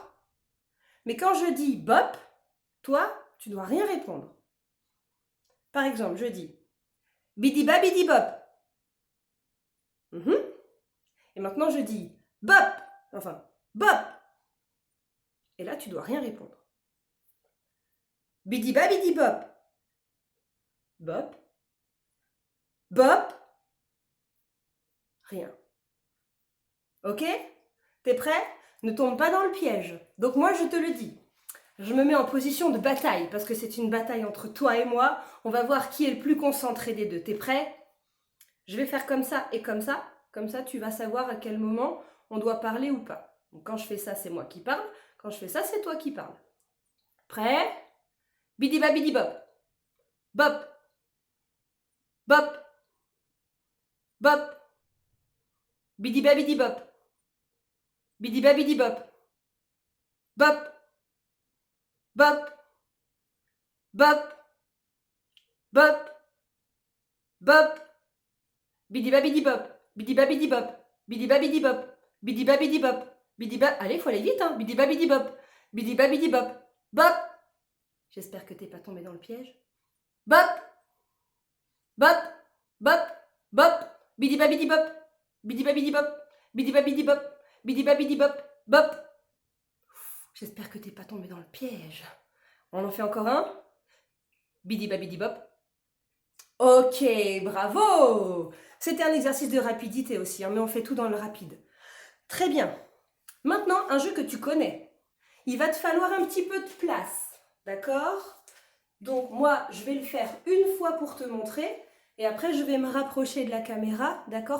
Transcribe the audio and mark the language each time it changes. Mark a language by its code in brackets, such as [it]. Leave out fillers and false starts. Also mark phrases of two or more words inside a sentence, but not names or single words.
[fr] Mais quand je dis bop, toi, tu dois rien répondre. Par exemple, je dis bidiba bidibop. Et maintenant, je dis bop. Enfin, bop. Et là, tu dois rien répondre. Bidiba bidibop. Bop. Bop. Rien. Ok? T'es prêt? Ne tombe pas dans le piège. Donc moi, je te le dis. Je me mets en position de bataille, parce que c'est une bataille entre toi et moi. On va voir qui est le plus concentré des deux. T'es prêt? Je vais faire comme ça et comme ça. Comme ça, tu vas savoir à quel moment on doit parler ou pas. Donc quand je fais ça, c'est moi qui parle. Quand je fais ça, c'est toi qui parles. Prêt? Bidiba bidibop. Bop. Bop. Bop. Bidiba bidibop. Bidiba bidibop. Bop. Bop. Bop. Bop. Bop. Bidiba bidibop. Bidiba bidibop. Bidiba bidibop. Bidiba bidibop. Bidiba. Allez, il faut aller vite, hein. Bidiba bidibop. Bidi babidi bop. Bop. J'espère que t'es pas tombé dans le piège. Bop. Bop. Bop. Bop. Bidi babidi bop. Bidi babidi bop. Bidi babidi bop. Bidi babidi bop. Bop. J'espère que t'es pas tombé dans le piège. On en fait encore un. Bidi babidi bop. Ok, bravo. C'était un exercice de rapidité aussi, hein, mais on fait tout dans le rapide. Très bien. Maintenant, un jeu que tu connais. Il va te falloir un petit peu de place, d'accord? Donc moi, je vais le faire une fois pour te montrer, et après je vais me rapprocher de la caméra, d'accord?